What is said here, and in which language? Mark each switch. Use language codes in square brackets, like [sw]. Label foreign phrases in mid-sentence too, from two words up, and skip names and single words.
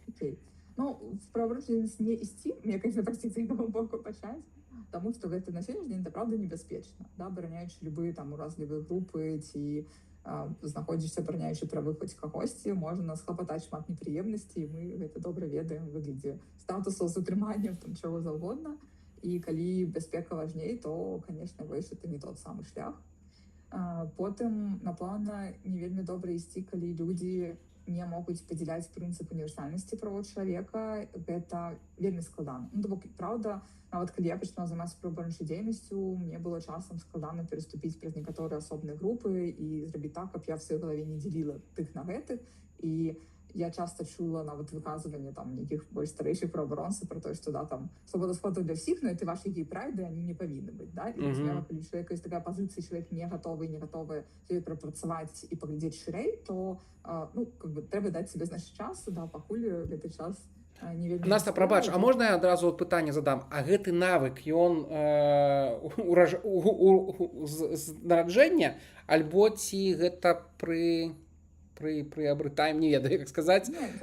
[be] Ну, в праваабарончую дзейнасць не ісці, мне, конечно, прасціцца з інага боку пачаць, тому што гэта на сённяшні дзень, [ru] это правда [be] небяспечна, да, абараняючы любыя там уразлівыя групы ці знаходзішся абараняючы правы хоць кагосьці, можна схлапатаць шмат непрыемнасцей, мы гэта добра ведаем у выглядзе статусаў, затрымання, там чаго заўгодна. І калі бяспека важней, то, конечно, вось [ru] это не тот [be] самы шлях. Потым, напэўна, не вельмі добра ісці, калі людзі не могуць падзяляць прынцып універсальнасці правоў чалавека, гэта вельмі складана. Ну, то бок, правда, нават калі я пачала займацца праваабарончай дзейнасцю, мне было часам складана пераступіць праз некаторыя асобныя групы і зрабіць так, каб я в сваёй галаве не дзеліла тых на гэтых. І я часта чула нават выказванне там нейкіх больш старэйшых праваабаронцаў пра тое, што да, там свабода сходу для ўсіх, [ru] но это ваши гей-прайды, они не павінны быць, да? [be] І разумела, калі чалавека ёсць такая пазіцыя, чалавек не гатовы ёй прапрацаваць і паглядзець шырэй, то ну, [ru] как бы [be] трэба даць себе значыць час, да, пакуль гэты час не вельмі... Наста, прабач, а можна я адразу пытанне задам? А гэты навык, ён з нараджэння, альбо ці гэта приобретаем, не ведаю, як сказаць.